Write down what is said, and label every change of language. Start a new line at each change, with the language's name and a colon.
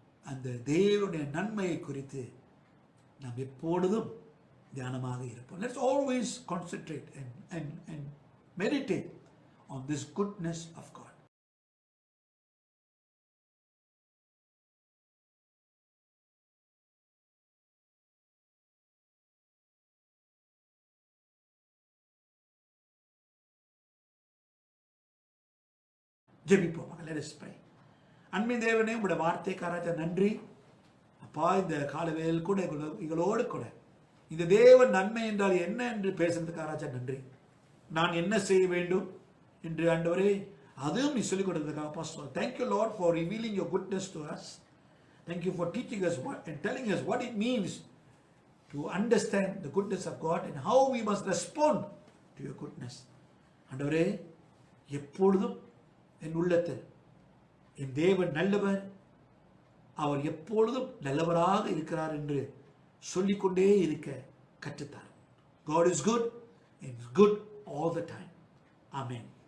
Tamil: அந்த தேவனுடைய நன்மையை குறித்து நாம் எப்பொழுதும் தியானமாக இருப்போம்.
English: Let's always concentrate and meditate on this goodness of God.
Tamil: ஜெபிப்போம்.
English: Let us pray.
Tamil: அன்பின் தேவனே, உங்களுடைய வார்த்தைக்காராஜா நன்றி அப்பா. இந்த காலவேளையில் கூட எங்களோடு கூட இந்த தேவன் நன்மை என்றால் என்ன என்று பேசுறதுக்காராஜா நன்றி. நான் என்ன செய்ய வேண்டும் என்று ஆண்டவரே அதுவும் நீ சொல்லிக் கொடுத்ததுக்காக
English: thank you Lord for revealing your goodness to us. Thank you for teaching us and telling us what it means to understand the goodness of God and how we must respond to your goodness.
Tamil: ஆண்டவரே, எப்பொழுதும் என் உள்ளத்தில் என் தேவன் நல்லவர், அவர் எப்பொழுதும் நல்லவராக இருக்கிறார் என்று சொல்லிக்கொண்டே இருக்க கற்றுத்தார்.
English: God is good and is good all the time. Amen.